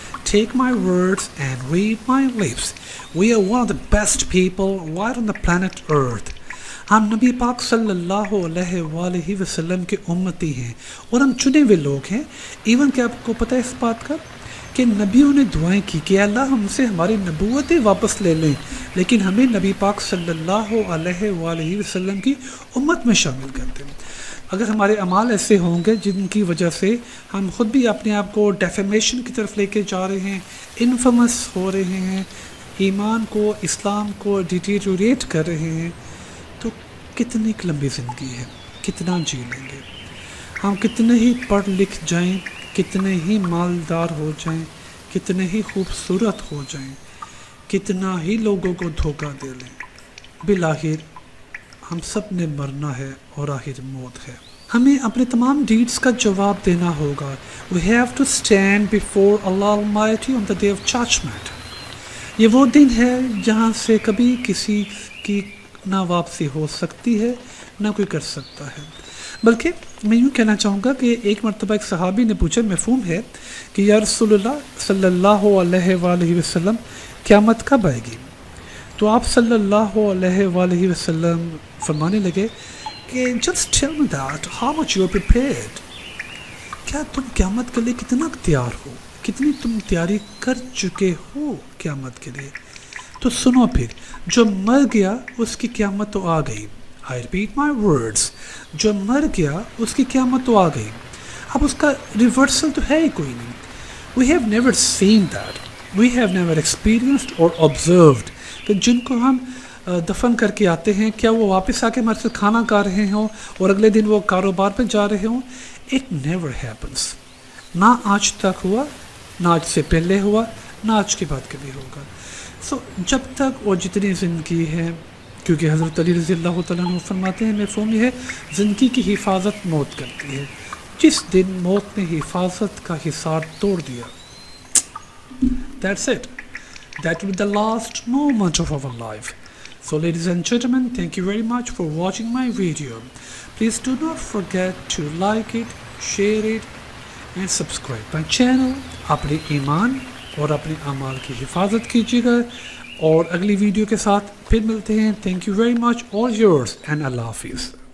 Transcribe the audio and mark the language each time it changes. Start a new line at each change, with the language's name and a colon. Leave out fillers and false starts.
English: Take my words and read my lips. We are one of the best people right on the planet Earth.
Urdu: ہم نبی پاک صلی اللہ علیہ وآلہ وسلم کے امتی ہیں اور ہم چنے ہوئے لوگ ہیں. ایون کہ آپ کو پتہ ہے اس بات کا کہ نبیوں نے دعائیں کی کہ اللہ ہم سے ہماری نبوتیں واپس لے لیں، لیکن ہمیں نبی پاک صلی اللہ علیہ وآلہ وسلم کی امت میں شامل کر دیں. اگر ہمارے اعمال ایسے ہوں گے جن کی وجہ سے ہم خود بھی اپنے آپ کو ڈیفیمیشن کی طرف لے کے جا رہے ہیں، انفیمس ہو رہے ہیں، ایمان کو، اسلام کو ڈیٹیریوریٹ کر رہے ہیں، تو کتنی لمبی زندگی ہے، کتنا جی لیں گے ہم؟ کتنے ہی پڑھ لکھ جائیں، کتنے ہی مالدار ہو جائیں، کتنے ہی خوبصورت ہو جائیں، کتنا ہی لوگوں کو دھوکہ دے لیں، بالآخر ہم سب نے مرنا ہے اور آخر موت ہے. ہمیں اپنے تمام ڈیڈز کا جواب دینا ہوگا.
English: We have to stand before Allah Almighty on the day of judgment.
Urdu: یہ وہ دن ہے جہاں سے کبھی کسی کی نہ واپسی ہو سکتی ہے نہ کوئی کر سکتا ہے. بلکہ میں یوں کہنا چاہوں گا کہ ایک مرتبہ ایک صحابی نے پوچھا، مفہوم ہے کہ یا رسول اللہ صلی اللہ علیہ وآلہ وسلم قیامت کب آئے گی؟ تو آپ صلی اللہ علیہ وآلہ وسلم فرمانے لگے کہ
English: just tell me that how much you are prepared.
Urdu: کیا تم قیامت کے لیے کتنا تیار ہو، کتنی تم تیاری کر چکے ہو قیامت کے لیے؟ تو سنو پھر، جو مر گیا اس کی قیامت تو آ گئی.
English: I repeat my words.
Urdu: جو مر گیا اس کی قیامت تو آ گئی. اب اس کا ریورسل تو ہے ہی کوئی نہیں.
English: We have never seen that. We have never experienced or observed.
Urdu: کہ جن کو ہم دفن کر کے آتے ہیں کیا وہ واپس آ کے ہمارے سے کھانا کھا رہے ہوں اور اگلے دن وہ کاروبار پہ جا رہے ہوں؟
English: It never happens.
Urdu: نہ آج تک ہوا، نہ آج سے پہلے ہوا، نہ آج کے بعد کبھی ہوگا. سو جب تک اور جتنی زندگی ہے، کیونکہ حضرت علی رضی اللہ تعالیٰ عنہ فرماتے ہیں مفہوم یہ ہے زندگی کی حفاظت موت کرتی ہے. جس دن موت نے حفاظت کا حصار توڑ دیا،
English: that's it. That will be the last moment of our life. So ladies and gentlemen, thank you very much for watching my video. Please do not forget to like it, share it and subscribe my channel.
Urdu: اپنے ایمان اور اپنے اعمال کی حفاظت کیجیے گا، اور اگلی ویڈیو کے ساتھ پھر ملتے ہیں.
English: Thank you very much, all yours,
Urdu: and اللہ حافظ.